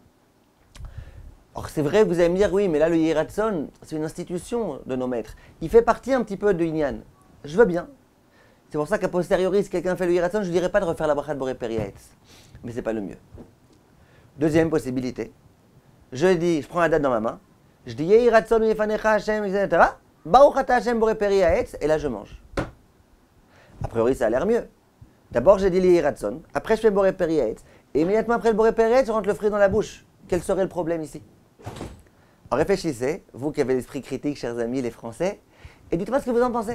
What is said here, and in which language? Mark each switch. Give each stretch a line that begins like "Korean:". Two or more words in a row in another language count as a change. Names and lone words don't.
French: Or, c'est vrai que vous allez me dire, oui, mais là, le
Hebrew: יהי רצון,
French: c'est une institution de nos maîtres. Il fait partie un petit peu de Inyan. Je veux bien. C'est pour ça qu'à posteriori, si quelqu'un fait le
Hebrew: יהי רצון,
French: je ne dirais pas de refaire la bracha de
Hebrew: בורא פרי העץ.
French: Mais ce n'est pas le mieux. Deuxième possibilité. Je prends la date dans ma main. Je dis
Hebrew: יהי רצון מלפניך השם, etc. ברוך אתה השם בורא פרי העץ,
French: et là, je mange. A priori, ça a l'air mieux. D'abord, j'ai dit
Hebrew: יהי רצון.
French: Après, je fais
Hebrew: בורא פרי העץ.
French: Et immédiatement après le
Hebrew: בורא פרי העץ,
French: je rentre le fruit dans la bouche. Quel serait le problème ici? Alors réfléchissez, vous qui avez l'esprit critique, chers amis, les Français, et dites-moi ce que vous en pensez.